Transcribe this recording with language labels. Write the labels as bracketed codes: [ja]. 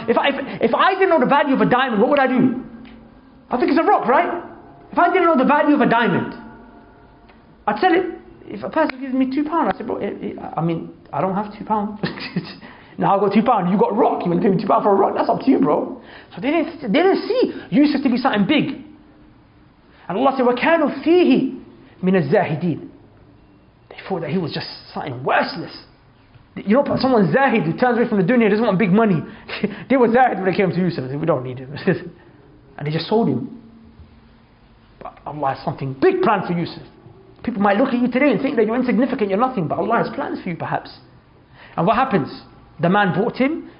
[en] If I didn't know the value of a diamond, what would I do? I think it's a rock, right? If I didn't know the value of a diamond, I'd sell it. If a person gives me £2, I say, bro, I don't have £2. Now I've got £2, you got a rock, you want to pay me £2 for a rock, that's up to you, bro. So they didn't see Yusuf to be something big. And Allah said, [ar] وَكَانُوا فِيهِ مِنَ الزَّاهِدِينَ. [en] They thought that he was just something worthless. You know, someone zahid who turns away from the dunya, doesn't want big money. They were zahid when they came to Yusuf. They said, we don't need him. And they just sold him. But Allah has something big planned for Yusuf. People might look at you today and think that you're insignificant, you're nothing, but Allah has plans for you perhaps. And what happens? The man bought him.